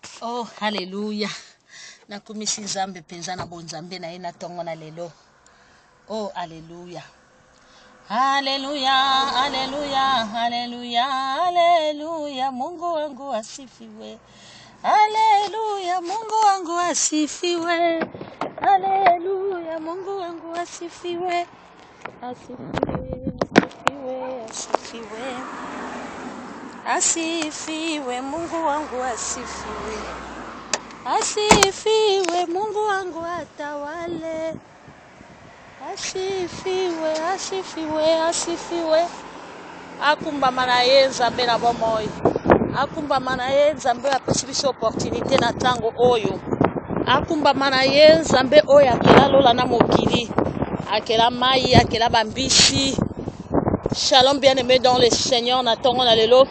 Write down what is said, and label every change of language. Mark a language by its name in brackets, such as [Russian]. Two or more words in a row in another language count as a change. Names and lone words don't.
[Lingala] Oh, hallelujah. Nakumisi nzambe penza na bonzambe na ina tongo na lelo. Oh, hallelujah. Hallelujah, hallelujah, hallelujah, hallelujah. [Swahili] Mungu wangu asifiwe. Hallelujah, Mungu wangu asifiwe. Hallelujah, Mungu wangu asifiwe. Asifiwe, asifiwe, asifiwe. Asifiwe, Mungu wangu asifiwe. Asifiwe, Mungu wangu atawale. Asifiwe, asifiwe, asifiwe. [Lingala] Akumba manaye nzambe na bomoi. Akumba manaye nzambe apesi biso opportunité na tango oyo. Akumba manaye nzambe oyo akela lola na mokili. Akela mai, akela bambisi. Shalom [French] bien-aimé dans le Seigneur [Lingala] na tongo na lelo.